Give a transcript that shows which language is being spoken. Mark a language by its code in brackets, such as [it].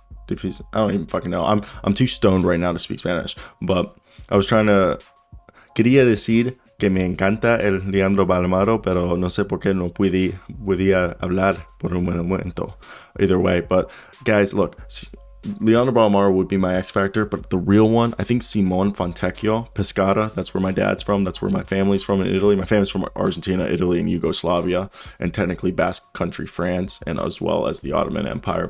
[en] I don't even fucking know. I'm too stoned right now to speak Spanish. But I was [es] quería decir que me encanta el Leandro Balmaro, pero no sé por qué no podía hablar por un momento. [en] Either way, but guys, look, Leandro Balmaro would be my X factor, but the real one, I think Simon Fontecchio, Pescara. That's where my dad's from. That's where my family's from in Italy. My family's from Argentina, Italy, and Yugoslavia, and technically Basque Country, France, and as well as the Ottoman Empire.